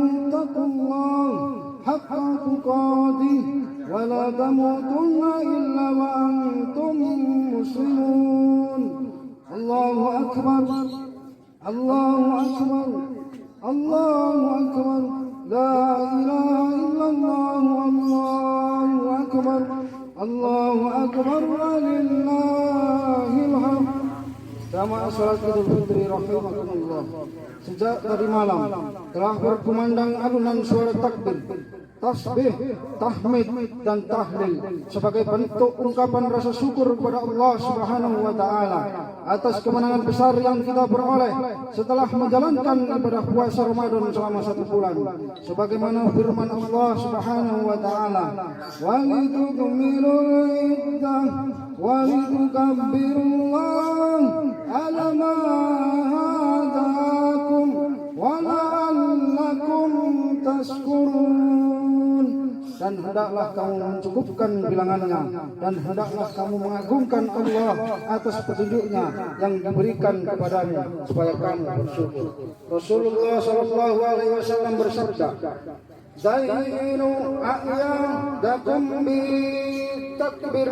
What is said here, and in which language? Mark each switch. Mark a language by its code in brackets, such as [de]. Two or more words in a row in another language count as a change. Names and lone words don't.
[ar] اتقوا الله حق تقاته ولا تموتن إلا وأنتم مسلمون الله أكبر الله أكبر الله أكبر لا إله إلا الله الله أكبر الله أكبر ولله الحمد. [id] Jamaah salat Idul Fitri rahimakumullah. Sejak tadi malam telah berkumandang alunan suara takbir, tasbih, tahmid dan tahlil sebagai bentuk ungkapan rasa syukur kepada Allah [ar] سبحانه وتعالى [id] atas kemenangan besar yang kita peroleh setelah menjalankan ibadah puasa Ramadan selama 1 bulan, sebagaimana firman Allah [ar] سبحانه وتعالى, ولتكملوا العدة ولتكبروا الله على ما هداكم ولعلكم تشكرون. [id] Dan hendaklah kamu mencukupkan bilangannya, dan hendaklah kamu mengagungkan Allah atas petunjuknya yang diberikan kepadanya supaya kamu bersyukur. Rasulullah [ar] صلى الله عليه وسلم [id] bersabda, [ar] "زينوا أعيادكم بالتكبير."